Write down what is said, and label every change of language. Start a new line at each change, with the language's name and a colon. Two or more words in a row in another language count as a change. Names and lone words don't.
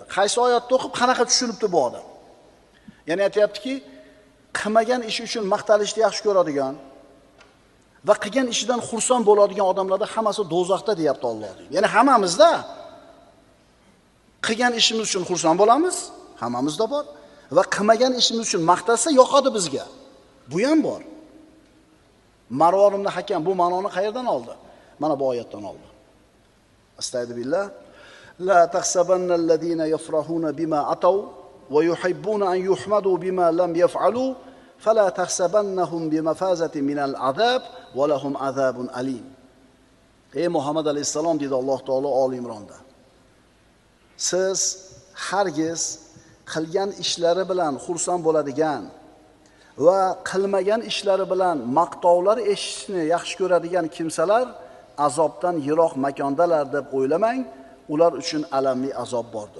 Uzbek: Qaysi oyatni o'qib qanaqa tushunibdi bu odam? Ya'ni aytayaptiki, qilmagan ishi uchun maqtalishni yaxshi ko'radigan va qilgan ishidan xursand bo'ladigan odamlarda hammasi do'zaxda deyapti Alloh. Ya'ni hammamizda qilgan ishimiz uchun xursand bo'lamiz, hammamizda bor, va qilmagan ishimiz uchun maqtasa yoqadi bizga. Bu ham bor. Marvon ibn Hakam bu ma'noni qayerdan oldi? Mana bu oyatdan oldi. Astagfirullah.
Arabic: لا تحسبن الذين يفرحون بما أتوا ويحبون أن يحمدوا بما لم يفعلوا فلا تحسبنهم بمفازة من العذاب ولهم عذاب أليم.
Uzbek: Ey Muhammad alayhisalom dedi Alloh taolo Oli Imronda. Siz hargiz qilgan ishlari bilan xursand bo'ladigan va qilmagan ishlari bilan maqtovlar eshitishni yaxshi ko'radigan kimsalar azobdan yiroq makondalar deb o'ylamang, ular uchun alamli azob bordir.